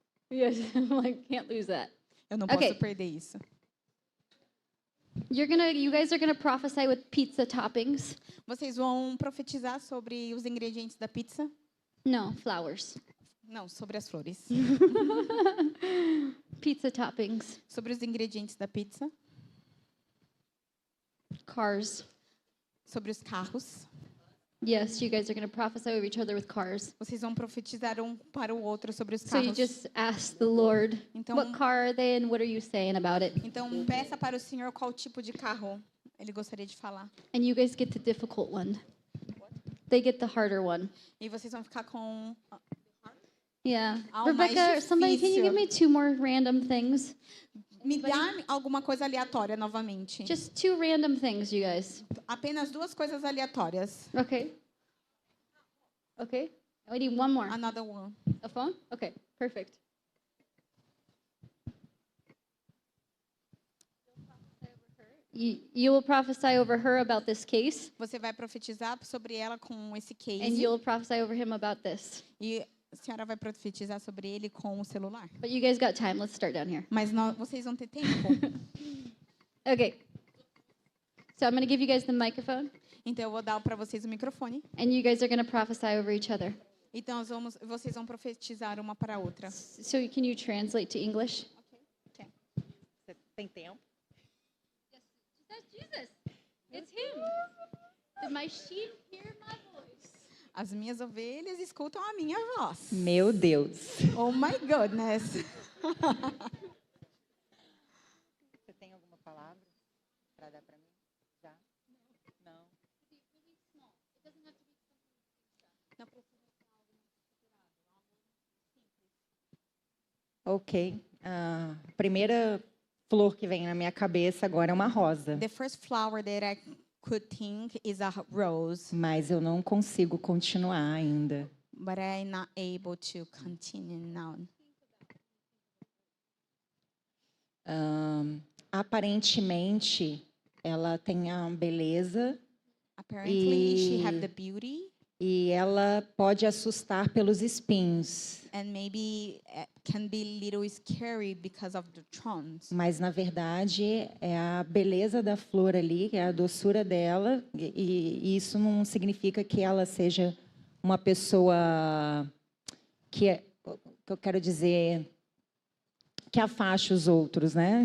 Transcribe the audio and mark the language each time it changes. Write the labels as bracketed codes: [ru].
[en] Yes, I'm like, can't lose that. [pt] Eu não posso [en] Okay. [pt] perder isso. [en] You guys are gonna prophesy with pizza toppings. [pt] Vocês vão profetizar sobre os ingredientes da pizza? [en] No, flowers. [pt] Não, sobre as flores. [en] Pizza toppings. [pt] Sobre os ingredientes da pizza. [en] Cars. [pt] Sobre os carros. [en] Yes, you guys are going to prophesy over each other with cars. [pt] Vocês vão profetizar um para o outro sobre os [en] So you [pt] carros. [en] just ask the Lord, [pt] Então, [en] what car are they and what are you saying about it? [pt] então peça para o Senhor qual tipo de carro ele gostaria de falar. [en] And you guys get the difficult one. They get the harder one. [pt] E vocês vão ficar com [en] Yeah. [pt] Ah, o mais [en] Rebecca, somebody, can you give me 2 more random things? [pt] me dá alguma coisa aleatória novamente. [en] Just 2 random things, you guys. [pt] Apenas 2 coisas aleatórias. [en] Okay. Okay. We need one more. Another one. A phone? Okay, perfect. You will prophesy over her about this case, [pt] Você vai profetizar sobre ela com esse [en] and [pt] case. [en] you'll prophesy over him about this. [pt] E a senhora vai profetizar sobre ele com o celular. [en] But you guys got time. Let's start down here. [pt] Mas vocês vão ter tempo. [en] Okay. So I'm going to give you guys the microphone, [pt] Então eu vou dar para vocês o microfone. [en] and you guys are going to prophesy over each other. [pt] Então vocês vão profetizar uma para a outra. [en] So can you translate to English? [pt] Você tem tempo? [en] That's Jesus. It's him. Did my sheep hear my voice? [pt] As minhas ovelhas escutam a minha voz. Meu Deus. [en] Oh my goodness. [pt] Você tem alguma palavra para dar para mim? Já? Não. Ok. A primeira flor que vem na minha cabeça agora é uma rosa. [en] The first flower that I could think is a rose, [pt] Mas eu não consigo continuar ainda. [en] but I'm not able to continue now. [pt] Aparentemente, ela tem a beleza [en] Apparently, she have the beauty, [pt] e ela pode assustar pelos espinhos. [en] and maybe can be a little scary because of the thorns. [pt] Mas, na verdade, é a beleza da flor ali, é a doçura dela, e isso não significa que ela seja uma pessoa que eu quero dizer, que afaste os outros, né?